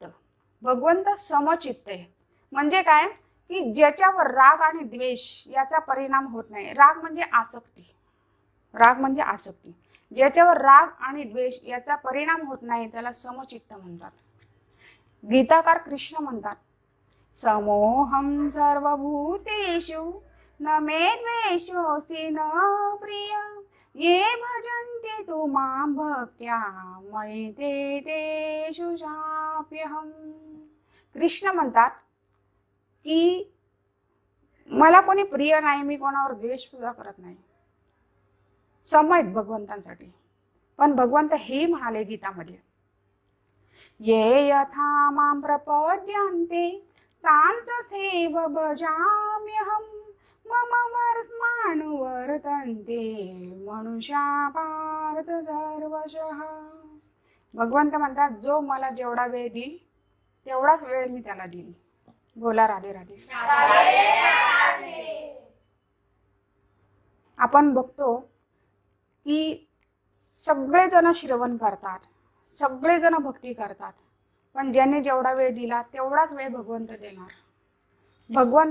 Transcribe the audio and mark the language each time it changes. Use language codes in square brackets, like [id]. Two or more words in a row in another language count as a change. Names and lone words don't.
[mr] भगवंत समचित्त आहे. म्हणजे काय की ज्याच्यावर राग आणि द्वेष याचा परिणाम होत नाही. राग म्हणजे आसक्ती. राग म्हणजे आसक्ती. ज्याच्यावर राग आणि द्वेष याचा परिणाम होत नाही त्याला समचित्त म्हणतात. गीताकार कृष्ण म्हणतात, [sa] समोहम सर्वभूतेषु न मे द्वेषोऽस्ति न प्रिय ये भजन्ते तु मां भक्त्या मयि ते तेषु चाप्यहम्. [mr] कृष्ण म्हणतात की मला कोणी प्रिय नाही, मी कोणावर द्वेष सुद्धा करत नाही. सम आहेत भगवंतांसाठी. पण भगवंत हे म्हणाले गीतामध्ये, [sa] ये यथा मां प्रपद्यन्ते तांचैव भजाम्यहम् मम वर्त्मानुवर्तन्ते मनुष्या पार्थ सर्वशः. [mr] भगवंत म्हणतात जो मला जेवढा वेळ देईल तेवढाच वेळ मी त्याला देईल. बोला राधे राधे. आपण बघतो की सगळेजण श्रवण करतात, सगळेजण भक्ती करतात, पण ज्याने जेवढा वेळ दिला तेवढाच वेळ भगवंत देणार.